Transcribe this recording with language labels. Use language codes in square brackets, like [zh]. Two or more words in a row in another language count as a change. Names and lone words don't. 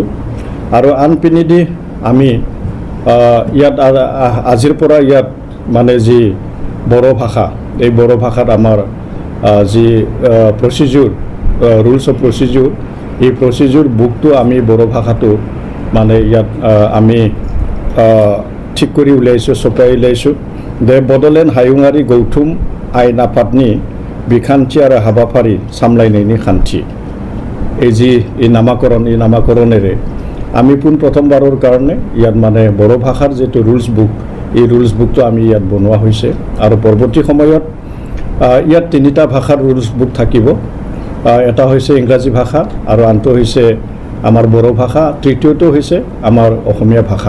[as] আৰু আনপিনেদি আমি ইয়াত আজিৰ পৰা ইয়াত মানে যি বড়ো ভাষা, এই বড়ো ভাষাত আমাৰ যি প্ৰচিডিউৰ [en] rules of procedure, [as] এই [en] procedure bookটো [as] আমি বড়ো ভাষাটো মানে ইয়াত আমি ঠিক কৰি উলিয়াইছোঁ, ছপাই উলিয়াইছোঁ। [brx] বড়োলেণ্ড হাयुङारि गौथुम आयेन आफादनि बिखान्थि आरो हाबाफारि सामलायनायनि खान्थि, [as] এই যি এই নামাকৰণেৰে আমি প্ৰথমবাৰৰ কাৰণে ইয়াত মানে বড়ো ভাষাৰ যিটো [en] rules book, [as] এই [en] rules bookটো [as] আমি ইয়াত বনোৱা হৈছে। আৰু পৰৱৰ্তী সময়ত ইয়াত তিনিটা ভাষাৰ [en] rules book [as] থাকিব। এটা হৈছে ইংৰাজী ভাষা, আৰু আনটো হৈছে আমাৰ বড়ো ভাষা, তৃতীয়টো হৈছে আমাৰ অসমীয়া ভাষা।